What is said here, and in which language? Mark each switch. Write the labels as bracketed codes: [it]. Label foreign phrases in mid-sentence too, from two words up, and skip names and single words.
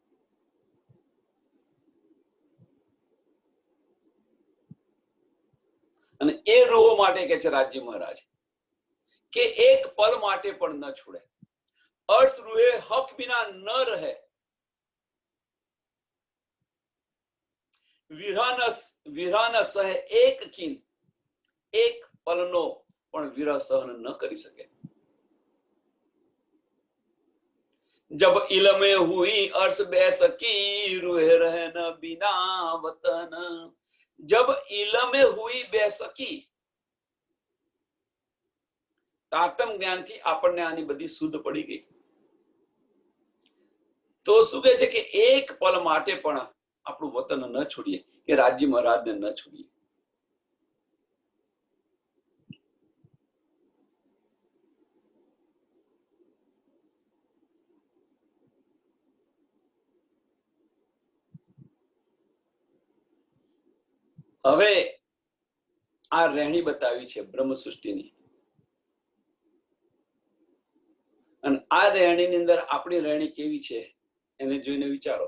[gu] અને એ રૂહો માટે કે છે રાજ્ય મહારાજ કે એક પલ માટે પણ ન છોડે. [hi] अर्थ रूहे हक बिना न रहे. विरह न सहे एक खीन, [gu] એક પલનો પણ વિરહ સહન ન કરી શકે. [hi] जब इलमे हुई अर्श बेसकी रूहे रहन बिना वतन. जब इलमे हुई बेसकी. [gu] તારતમ જ્ઞાનથી આપણને આની બધી શુદ્ધ પડી ગઈ. તો શું કહે છે કે એક પલ માટે પણ આપણું વતન ન છોડીએ, કે રાજ્ય મહારાજને ન છોડીએ. હવે આ રહેણી બતાવી છે બ્રહ્મ સૃષ્ટિની, અને આ રહેણીની અંદર આપણી રહેણી કેવી છે એને જોઈને વિચારો.